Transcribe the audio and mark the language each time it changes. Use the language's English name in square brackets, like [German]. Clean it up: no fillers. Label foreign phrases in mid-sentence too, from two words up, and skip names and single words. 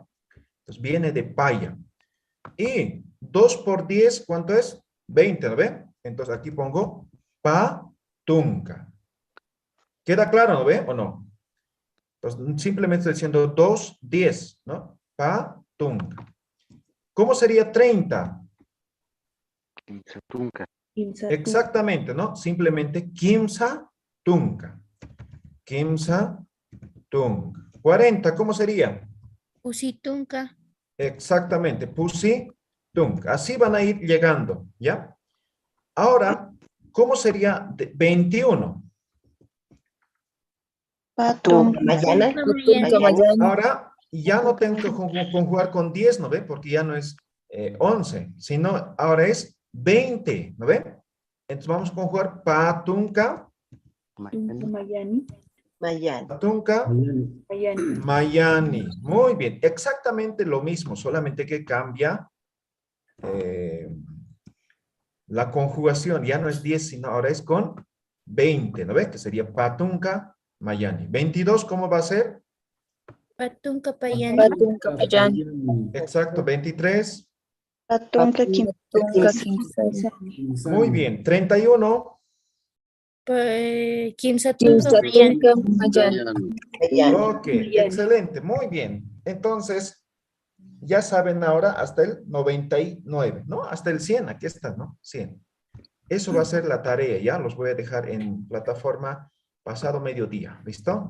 [Spanish] Entonces, viene de paya. Y 2 por 10, ¿cuánto es? 20, ¿no ve? Entonces, aquí pongo [Aymara] pa tunka. [Spanish] ¿Queda claro, no ve? ¿O no? Entonces, simplemente estoy diciendo 2, 10, ¿no? [Aymara] Pa tunka. [Spanish] ¿Cómo sería 30? [Aymara] Kimsa tunka. [Spanish] Exactamente, ¿no? Simplemente [Aymara] kimsa tunka. Kimsa tunka. 40, [Spanish] ¿cómo sería? [Aymara] Usitunka. [Spanish] Exactamente, [Aymara] pusi tunka. [Spanish] Así van a ir llegando, ¿ya? Ahora, ¿cómo sería 21? Ahora, ya no tengo que conjugar con 10, ¿no ve? Porque ya no es 11, sino ahora es 20, ¿no ve? Entonces vamos a conjugar patunka, Mayani. [Aymara] patunka, mayani. [Spanish] Muy bien, exactamente lo mismo, solamente que cambia la conjugación. Ya no es 10, sino ahora es con 20, ¿no ve? Que sería [Aymara] patunka, mayani. [Spanish] 22, ¿cómo va a ser? [Aymara] Patunka payani. Patunka payani. [Spanish] Exacto, 23. Patunka Muy bien, 31. [Aymara] Kimsatunka mayani. [Spanish] Ok, excelente, muy bien. Entonces, Ya saben ahora hasta el 99, ¿no? Hasta el 100, aquí está, ¿no? 100. Eso va a ser la tarea, ¿ya? Los voy a dejar en plataforma pasado mediodía, ¿listo?